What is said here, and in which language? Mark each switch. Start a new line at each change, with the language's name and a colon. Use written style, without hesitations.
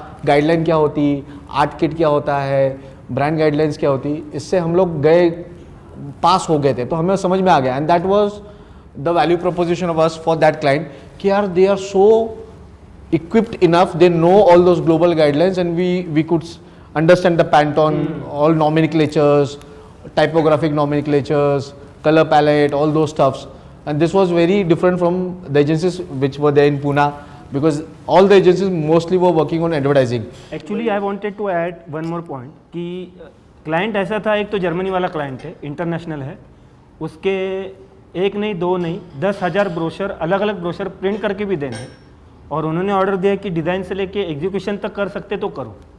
Hindi: Guideline क्या होती, art kit क्या होता है, ब्रांड गाइडलाइंस क्या होती, इससे हम लोग गए, पास हो गए थे, तो हमें समझ में आ गया.
English: and that was the value proposition of us for that client
Hindi: कि यार
English: They are so equipped enough, they know all those global guidelines, and we could understand the Pantone, all nomenclatures, typographic nomenclatures, color palette, all those stuffs. And this was very different from the agencies which were there in Pune, because all the agencies mostly were working on advertising. Actually I wanted to add one more point
Hindi: कि client ऐसा था, एक तो Germany वाला client है, international है, उसके 1 नहीं 2 नहीं 10,000 ब्रोशर, अलग अलग ब्रोशर प्रिंट करके भी देने हैं. और उन्होंने ऑर्डर दिया कि डिज़ाइन से लेके एग्जीक्यूशन तक कर सकते तो करो.